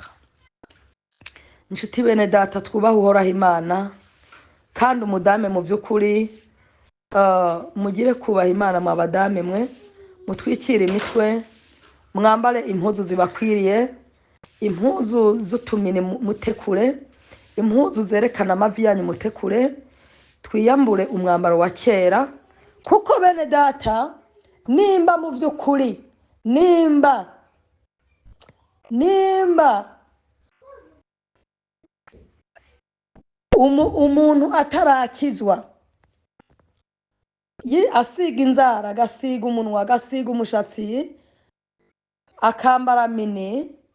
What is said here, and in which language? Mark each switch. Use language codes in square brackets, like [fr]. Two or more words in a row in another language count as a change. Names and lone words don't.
[rn] Nshuti bene data, twubaha Uhoraho Imana, kandi umudame mu by'ukuri mugire kubaha Imana. Mwa badame mwe mutwikire imitwe, mwambare impuzu zibakwiriye, impuzu z'utumini mutekure, impuzu zerekana amavi yanyu mutekure, twiyambure umwambaro wa kera. Kuko bene data, nimba mu by'ukuri, nimba umuntu atarakizwa, asiga inzara, agasiga umunwa, agasiga umushatsi, akambara mini,